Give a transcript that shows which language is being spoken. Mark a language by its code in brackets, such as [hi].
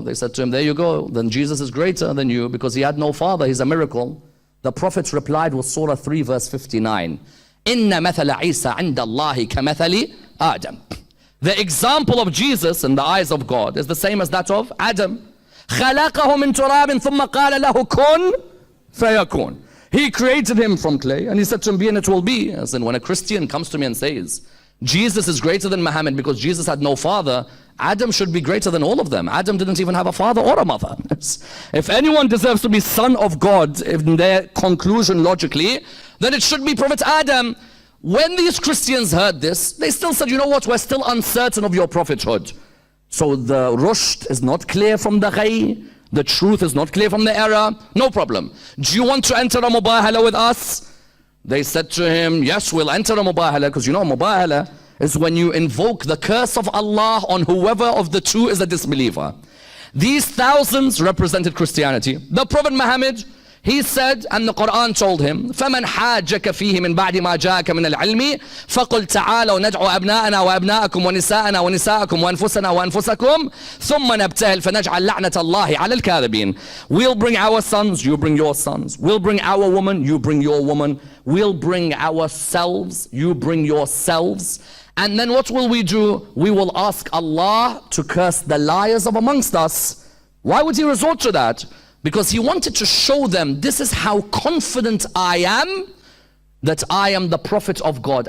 [en] They said to him, there you go. Then Jesus is greater than you because he had no father. He's a miracle. The Prophet replied with Surah 3 verse 59. [ar] Inna mathala Isa inda Allahi kamathali Adam. [en] The example of Jesus in the eyes of God is the same as that of Adam. [ar] خلقه من تراب ثم قال له كن فيكون. [en] He created him from clay and he said to him, be and it will be. As in when a Christian comes to me and says, Jesus is greater than Muhammad because Jesus had no father, Adam should be greater than all of them. Adam didn't even have a father or a mother. If anyone deserves to be son of God in their conclusion logically, then it should be Prophet Adam. When these Christians heard this, they still said, you know what, we're still uncertain of your prophethood. So the rushd is not clear from the ghay, the truth is not clear from the error. No problem. Do you want to enter a mubahala with us? They said to him, yes, we'll enter a mubahala, because you know mubahala is when you invoke the curse of Allah on whoever of the two is a disbeliever. These thousands represented Christianity. The Prophet Muhammad, he said, and the Quran told him, [ar] فَمَنْ حَاجَّكَ فِيهِ مِنْ بَعْدِ مَا جَاءَكَ مِنَ الْعِلْمِ فَقُلْ تَعَالَوْا نَدْعُ أَبْنَاءَنَا وَأَبْنَاءَكُمْ وَنِسَاءَنَا وَنِسَاءَكُمْ وَأَنفُسَنَا وَأَنفُسَكُمْ ثُمَّ نَبْتَهِلْ فَنَجْعَلْ لَعْنَةَ اللَّهِ عَلَى الْكَاذِبِينَ. [en] We'll bring our sons, you bring your sons. We'll bring our woman, you bring your woman. We'll bring ourselves, you bring yourselves. And then what will we do? We will ask Allah to curse the liars of amongst us. Why would he resort to that? Because he wanted to show them, this is how confident I am that I am the prophet of God.